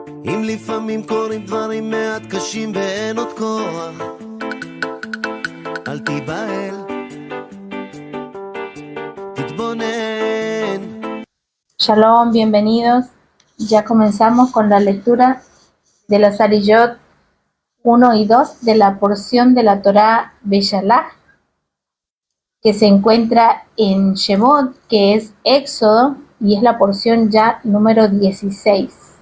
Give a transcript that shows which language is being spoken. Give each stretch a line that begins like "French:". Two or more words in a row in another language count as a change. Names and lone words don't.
Hebrew: אם לפעמים קורים דברים מעט קשים ואין עוד כוח, אל תיבהל, תתבונן.
Spanish: Shalom, bienvenidos. Ya comenzamos con la lectura de los Ariyot 1 y 2 de la porción de la Torá Beshalach, que se encuentra en Shemot, que es Éxodo, y es la porción ya número 16.